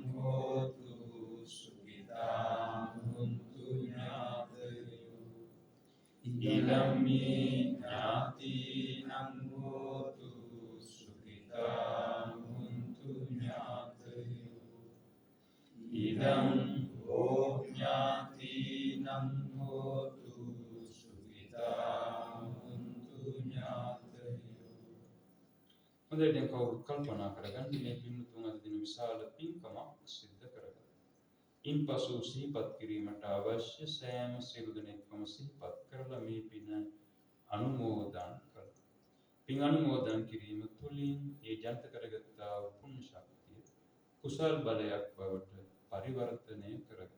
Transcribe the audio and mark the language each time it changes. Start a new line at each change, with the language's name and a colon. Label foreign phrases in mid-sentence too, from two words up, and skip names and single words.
Pali: hotu sukhitam huntu jnatayo idam me jnatinam hotu sukhitam huntu jnatayo idam ho jnatinam hotu sukhitam huntu jnatayo.
Sinhala: මොදෙන් කවුරු කල්පනා කරගන්න මේ පින්තුන් අද දින විශාල පින්කමක් සිද්ධ කරගත්තා. ඉන්පසු සිහිපත් කිරීමට අවශ්‍ය සෑම සියලු දෙනෙක්ම සිහිපත් කරලා මේ පින අනුමෝදන් කළා. පින් අනුමෝදන් කිරීම තුළින් ඒ ජනිත කරගත්තා වූ පුණ්‍ය ශක්තිය කුසල් බලයක් බවට පරිවර්තනය කරගත්තා.